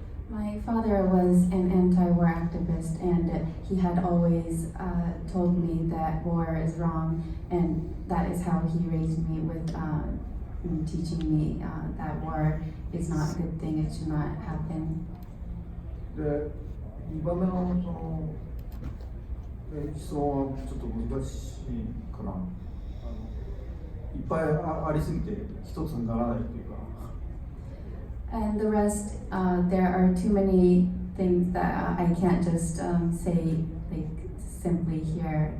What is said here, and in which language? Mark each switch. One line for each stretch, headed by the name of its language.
English: My father was an anti-war activist, and he had always told me that war is wrong, and that is how he raised me with teaching me that war is not a good thing, it should not happen.
Japanese: で、2番目の質問はちょっと難しいかな。いっぱいありすぎて一つにならないというか。
English: And the rest, there are too many things that I can't just say like simply here.